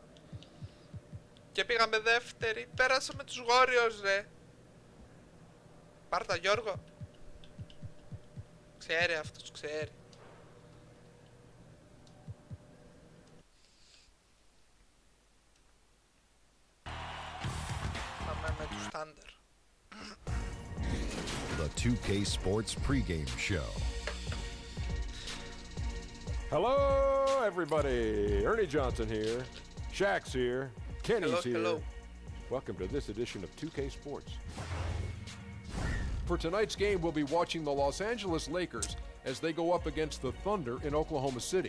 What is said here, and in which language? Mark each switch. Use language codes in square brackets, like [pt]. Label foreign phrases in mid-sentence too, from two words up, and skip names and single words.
[el] Και πήγαμε δεύτερη, πέρασαμε τους Warriors ρε. Πάρτα Γιώργο. Ξέρει αυτός, ξέρει. Πάμε με τους Thunder. [en] The 2K Sports pregame show. Hello, everybody. Ernie Johnson here. Shaq's here. Kenny's here. Hello. Welcome to this edition of 2K Sports. For tonight's game, we'll be watching the Los Angeles Lakers as they go up against the Thunder in Oklahoma City.